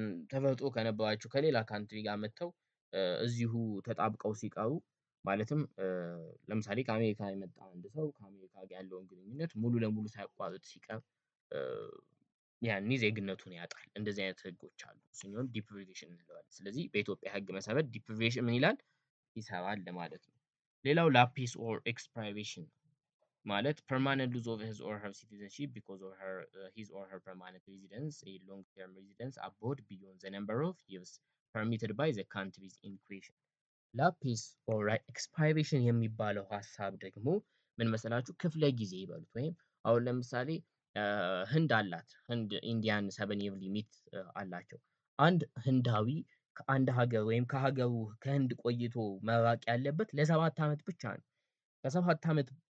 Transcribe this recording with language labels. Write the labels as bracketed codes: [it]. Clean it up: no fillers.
[am] ተፈጥሮ ከነበራቸው ከሌላ ካንትሪ ጋር መጥተው እዚሁ ተጣብቀው ሲቀሩ ማለትም ለምሳሌ ከአሜሪካ የመጣ አንድ ሰው ከአሜሪካ ጋር ያለውን ግንኙነት ሙሉ ለሙሉ ሳያቋርጥ ሲቀር ያኔ ዜግነቱን ያጣል። እንደዚህ አይነት ህጎች አሉ። እሱኛውን ዲፕሪቬሽን እንለዋለን። ስለዚህ በኢትዮጵያ ህግ መሰረት ዲፕሪቬሽን ምን ይላል? ይሰራል ማለት ነው። ሌላው ላፒስ ኦር ኤክስፕራይቬሽን ማለት [en] permanent loss of his or her citizenship because of his or her permanent residence, a long-term residence abroad beyond the number of years permitted by the countries in question. [am] ላፒስ ኦር ኤክስፓይሬሽን የሚባለው ሀሳብ ደግሞ ምን መሰላችሁ? ክፍለ ጊዜ ይበሉት። ወይም አሁን ለምሳሌ ህንድ አላት። ህንድ ኢንዲያን 7 year ሊሚት አላቸው። አንድ ህንዳዊ ከአንድ ሀገር ወይም ከሀገሩ ከህንድ ቆይቶ መራቅ ያለበት ለ7 ዓመት ብቻ ነው። ከ7 ዓመት